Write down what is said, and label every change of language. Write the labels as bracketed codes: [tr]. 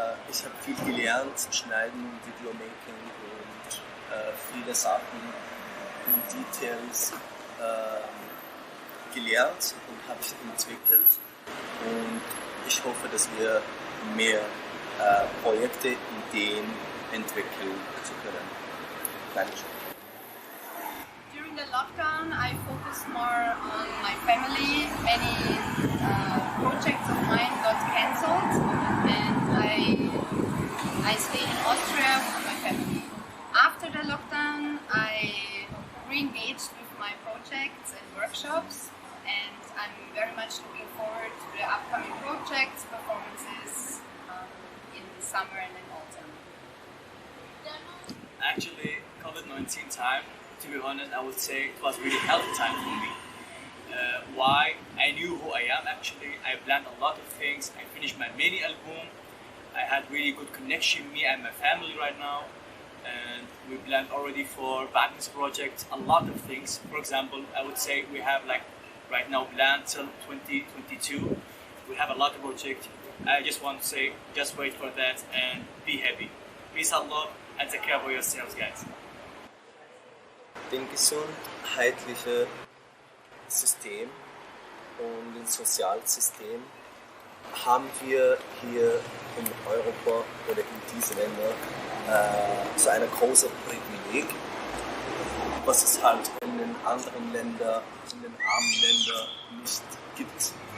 [de] Ich habe viel gelernt, Schneiden, Videomaking und viele Sachen und Details gelernt und habe ich entwickelt. Und ich hoffe, dass wir mehr Projekte, Ideen entwickeln zu können. Dankeschön. [en] During the lockdown, I focused more on my family. Many projects of mine got cancelled, and I stayed in Austria with my family. After the lockdown, I re-engaged with my projects and workshops, and I'm very much looking forward to the upcoming projects, performances in summer and in autumn. Actually, COVID-19 time, to be honest, I would say it was really healthy time for me. Why? I knew who I am actually. I planned a lot of things. I finished my mini album. I had really good connection, me and my family right now. And we planned already for Wagners project a lot of things. For example, I would say we have like right now planned till 2022. We have a lot of projects. I just want to say, just wait for that and be happy. Peace and love and take care of yourselves, guys. [de] Den gesundheitlichen System und das Sozialsystem haben wir hier in Europa oder in diesen Ländern so ein großes Privileg, was es halt in den anderen Ländern, in den armen Ländern nicht gibt.